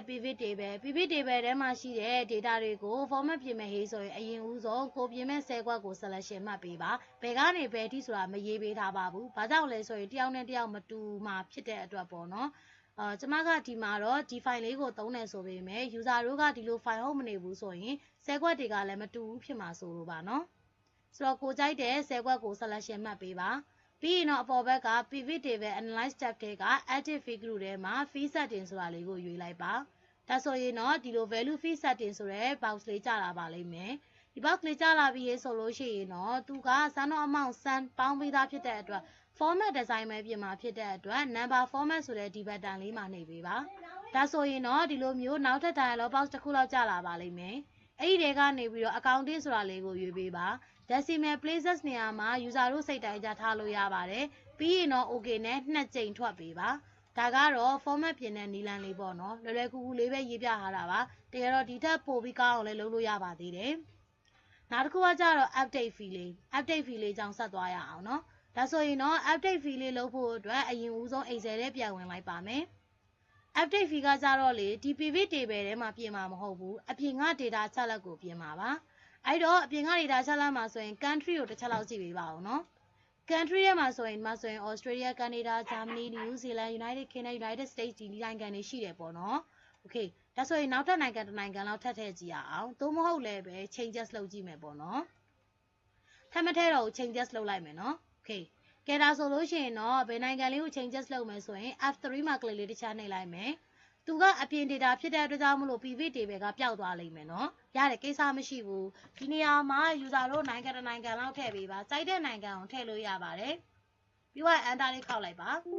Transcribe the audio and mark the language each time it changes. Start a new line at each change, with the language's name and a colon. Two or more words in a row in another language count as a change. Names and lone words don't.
English: pivot table
Burmese: ထဲမှာရှိတဲ့ data တွေကို format ပြင်မယ်ဟေးဆိုရင်အရင်ဦးဆုံးကိုပြင်မဲ့10ခွက်ကို selection မှတ်ပေးပါဘယ်ကနေဘယ်အထိဆိုတာမရေးပေးထားပါဘူးဘာကြောင့်လဲဆိုရင်တယောက်နဲ့တယောက်မတူမှာဖြစ်တဲ့အတွက်ပေါ့နော်ကျမကဒီမှာတော့ဒီ file လေးကိုသုံးတယ်ဆိုပေမဲ့ user တို့ကဒီလို file ဟုတ်မနေဘူးဆိုရင်10ခွက်တွေကလည်းမတူဘူးဖြစ်မှာဆိုလို့ပါနော်ဆိုတော့ကိုကြိုက်တဲ့10ခွက်ကို selection မှတ်ပေးပါပြီးရင်တော့အပေါ်ဘက်က
English: pivot table analyze tab
Burmese: ထဲက
English: active field group
Burmese: ထဲ မှာ
English: fee setting
Burmese: ဆိုတာလေးကိုရွေးလိုက်ပါဒါဆိုရင်တော့ဒီလို
English: value fee setting
Burmese: ဆိုတဲ့ box လေးကြာလာပါလိမ့်မယ်ဒီ box လေးကြာလာပြီးဆိုလို့ရှိရင်တော့သူက
English: sum of amount sum
Burmese: ပေါင်းပြီးသားဖြစ်တဲ့အတွက်
English: format design
Burmese: ပဲပြင်မှာဖြစ်တဲ့အတွက်
English: number format
Burmese: ဆိုတဲ့ဒီ button လေးမှာနှိပ်ပေးပါဒါဆိုရင်တော့ဒီလိုမျိုးနောက်ထပ်
English: dialog box
Burmese: တစ်ခုလောက်ကြာလာပါလိမ့်မယ်အဲ့ဒီတွေ ကနေပြီးတော့ accounting ဆိုတာလေးကိုရွေးပေးပါ
English: decimal places
Burmese: နေရာမှာ user တို့စိတ်တိုင်းကြထားလို့ရပါတယ်ပြီးရင်တော့ okay နဲ့2ကြိမ်ထွက်ပေးပါဒါကတော့ format ပြင်တဲ့နည်းလမ်းလေးပေါ့နော်လွယ်လွယ်ကူကူလေးပဲရေးပြထားတာပါတကယ်တော့ဒီထက်ပိုပြီးကောင်းအောင်လည်းလုပ်လို့ရပါသေးတယ်နောက်တစ်ခု ကကြတော့
English: update fee
Burmese: လေးကြောင့်ဆက်သွားရအောင်နော်ဒါဆိုရင်တော့
English: update fee
Burmese: လေးလုပ်ဖို့အတွက်အရင်ဦးဆုံး Excel ထဲပြန်ဝင်လိုက်ပါမယ်
English: update fee
Burmese: ကကြတော့လေဒီ
English: pivot table
Burmese: ထဲမှာပြင်မှာမဟုတ်ဘူးအပြင်က data ချက်လက်ကိုပြင်မှာပါအဲ့တော့အပြင်က data ချက်လက်မှာဆိုရင် country ကိုတစ်ချက်လောက်ကြည့်ပေးပါဦးနော် country ထဲမှာဆိုရင် Australia, Canada, Germany, New Zealand, United Kingdom, United States ဒီနိုင်ငံတွေရှိတယ်ပေါ့နော် okay ဒါဆိုရင်နောက်ထပ်နိုင်ငံတစ်နိုင်ငံလောက်ထပ်ထည့်ကြည့်ရအောင်သို့မဟုတ်လည်းပဲ changes လုပ်ကြည့်မယ်ပေါ့နော်ထပ်မထည့်တော့ changes လုပ်လိုက်မယ်နော် okay ကဲဒါဆိုလို့ရှိရင်တော့ဘယ်နိုင်ငံလေးကို changes လုပ်မယ်ဆိုရင် F3 မှာ click လေးတစ်ခြားနှိပ်လိုက်မယ်သူကအပြင် data ဖြစ်တဲ့အတွက်ကြောင့်မလို့
English: pivot table
Burmese: ကပျောက်သွားလိမ့်မယ်နော်ရတယ်ကိစ္စမရှိဘူးဒီနေရာမှာ user တို့နိုင်ငံတစ်နိုင်ငံလောက်ထည့်ပေးပါစိုက်တဲ့နိုင်ငံကိုထည့်လို့ရပါတယ်ပြီးတော့ enter လေးခောက်လိုက်ပါ